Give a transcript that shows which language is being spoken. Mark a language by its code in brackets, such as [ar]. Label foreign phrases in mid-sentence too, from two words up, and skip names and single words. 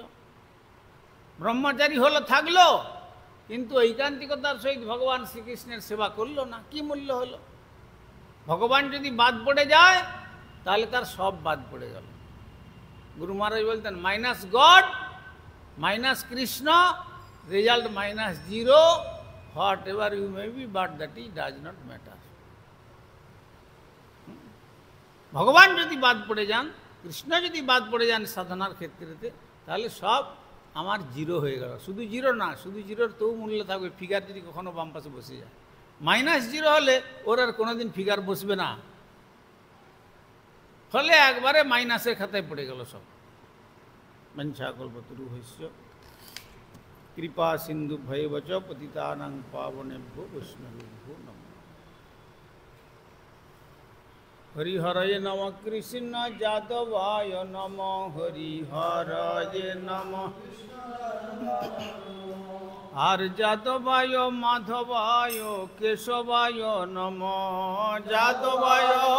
[bn] ব্রহ্মচারী হলো থাকলো, কিন্তু ঐকান্তিকতার সহিত ভগবান শ্রীকৃষ্ণের সেবা করলো না, কি মূল্য হলো? ভগবান যদি বাদ পড়ে যায় তাহলে তার সব বাদ পড়ে গেল। গুরু মহারাজ বলতেন [en] minus God minus [bn] কৃষ্ণ, রেজাল্ট -0, [en] Whatever you may be, but that is does not matter. [bn] ভগবান যদি বাদ পড়ে যান, কৃষ্ণ যদি বাদ পড়ে যান সাধনার ক্ষেত্রেতে, তাহলে সব আমার জিরো হয়ে গেল। শুধু জিরো না, শুধু জিরোর তো মূল্য থাকবে, ফিগার যদি কখনো বাম পাশে বসে যায়। -0 হলে ওর আর কোনোদিন ফিগার বসবে না, ফলে একবারে মাইনাসের খাতায় পড়ে গেল সব। [sa] বঞ্ছাকল্পতরু ভৈষ্য কৃপা সিন্ধু ভৈবচ পতিতানাং পাবনেভ্যো বৈষ্ণবেভ্যো নমঃ। হরিহরয়ে নম কৃষ্ণ যাদবায় নম, হরিহরয়ে নম আর যাদবায় মাধবায় কেশবায় নম, যাদবায়